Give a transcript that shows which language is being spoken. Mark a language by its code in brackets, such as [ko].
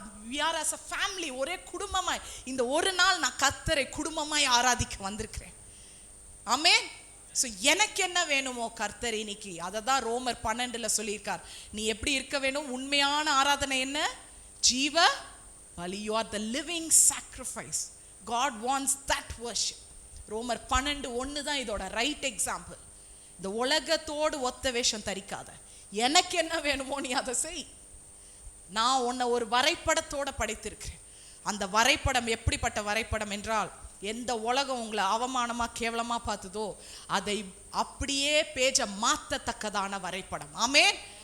[en] we are as a family, [ta] ஒரே குடும்பமாய் இந்த ஒரு நாள் நான் கர்த்தரை குடும்பமாய் ஆராதிக்க வந்திருக்கிறேன். ஆமென். ஸோ எனக்கு என்ன வேணுமோ கர்த்தர் இன்னைக்கு அதை தான் ரோமர் 12 சொல்லியிருக்கார். நீ எப்படி இருக்க வேணும், உண்மையான ஆராதனை என்ன, ஜீவ பலி. [en] you are the living sacrifice, God wants that worship. [ta] ரோமர் 12:1 தான் இதோட ரைட் எக்ஸாம்பிள். இந்த உலகத்தோடு ஒத்த வேஷம் தரிக்காத, எனக்கு என்ன வேணுமோ நீ அதை செய். நான் உன்னை ஒரு வரைபடத்தோட படைத்திருக்கிறேன். அந்த வரைபடம் எப்படிப்பட்ட வரைபடம் என்றால், எந்த உலகம் உங்களை அவமானமா கேவலமா பார்த்ததோ அதை அப்படியே பேஜ மாத்தத்தக்கதான வரைபடம். ஆமென்.